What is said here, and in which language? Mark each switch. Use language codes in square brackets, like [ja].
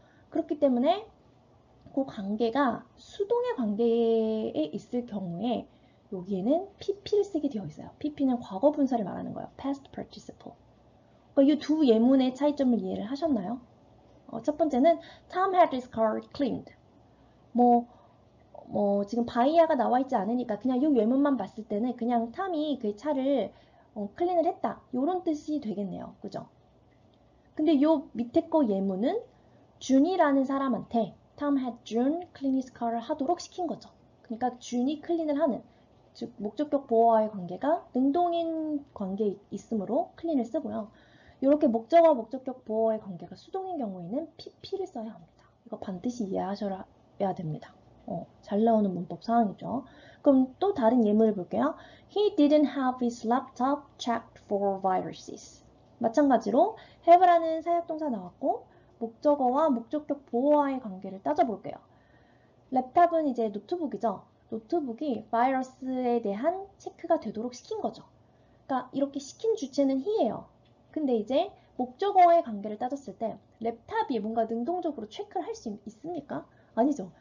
[ko] 그렇기 때문에 그 관계가 수동의 관계에 있을 경우에 여기에는 pp를 쓰게 되어 있어요. pp는 과거 분사를 말하는 거예요. [en] past participle. [ko] 그러니까 이 두 예문의 차이점을 이해를 하셨나요? 첫 번째는 [en] Tom had his car cleaned. [ko] 지금 바이야가 나와 있지 않으니까 그냥 이 예문만 봤을 때는 그냥 탐이 그의 차를 클린을 했다. 이런 뜻이 되겠네요. 그죠? 근데 요 밑에 거 예문은 준이라는 사람한테 [en] Tom had June clean his car [ko] 를 하도록 시킨 거죠. 그러니까 준이 클린을 하는, 즉 목적격 보어와의 관계가 능동인 관계에 있으므로 클린을 쓰고요. 이렇게 목적어, 목적격 보어의 관계가 수동인 경우에는 pp를 써야 합니다. 이거 반드시 이해하셔야 됩니다. 잘 나오는 문법 사항이죠. 그럼 또 다른 예문을 볼게요. [en] He didn't have his laptop checked for viruses. [ko] 마찬가지로 have라는 사역동사 나왔고 목적어와 목적격 보어와의 관계를 따져볼게요. 랩탑은 이제 노트북이죠. 노트북이 바이러스에 대한 체크가 되도록 시킨 거죠. 그러니까 이렇게 시킨 주체는 he예요. 근데 이제 목적어와의 관계를 따졌을 때 랩탑이 뭔가 능동적으로 체크를 할 수 있습니까? 아니죠.